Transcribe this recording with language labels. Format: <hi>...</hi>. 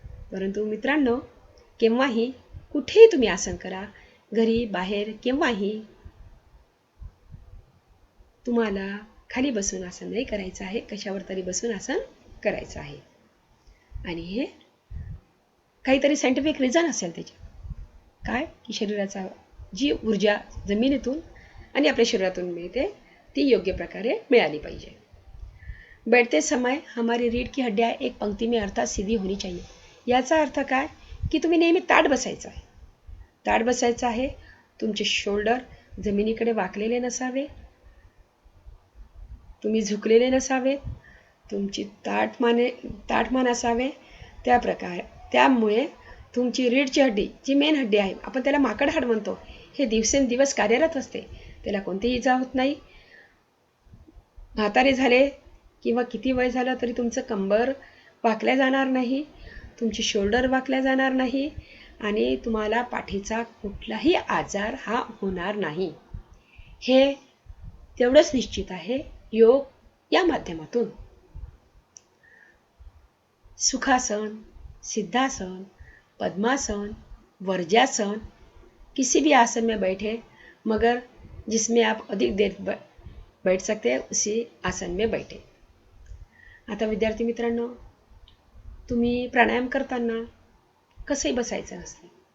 <mr>परंतु मित्रांनो, केव्हाही कुठेही तुम्ही आसन करा, घरी बाहेर केव्हाही तुम्हाला खाली बसून आसन नाही करायचं आहे, कशावर तरी बसून आसन करायचं आहे. आणि हे काहीतरी सायंटिफिक रिझन असेल त्याचे काय की शरीराचा जी ऊर्जा जमिनीतून आणि आपल्या शरीरातून मिळते ती योग्य प्रकारे मिळाली पाहिजे.</mr> <hi>बैठते समय हमारी रीढ़ की हड्डियाँ एक पंक्ति में अर्थात सीधी होनी चाहिए.</hi> <mr>याचा अर्थ काय की तुम्ही नेहमी ताठ बसायचं आहे. ताठ बसायचं आहे. तुमचे शोल्डर जमिनीकडे वाकलेले नसावे, तुम्ही झुकलेले नसावे, तुमची ताठ मान असावे. त्यामुळे तुमची रीढची हड्डी जी मेन हड्डी आहे, आपण त्याला माकड हाड म्हणतो, हे दिवसेंदिवस कार्यरत असते, त्याला कोणतीही इजा होत नाही. म्हातारे झाले किंवा किती वय झालं तरी तुमचं कंबर वाकल्या जाणार नाही, तुमची शोल्डर वाकल्या जाणार नाही आणि तुम्हाला पाठीचा कुठलाही आजार हा होणार नाही. हे तेवढंच निश्चित आहे योग या माध्यमातून.</mr> <hi>सुखासन, सिद्धासन, पद्मासन, वर्ज्यासन, किसी भी आसन में बैठे मगर जिसमें आप अधिक देर बैठ सकते हैं उसी आसन में बैठे.</hi> <mr>आता विद्यार्थी मित्रांनो, तुम्ही प्राणायाम करताना कसंही बसायचं नसतं.</mr>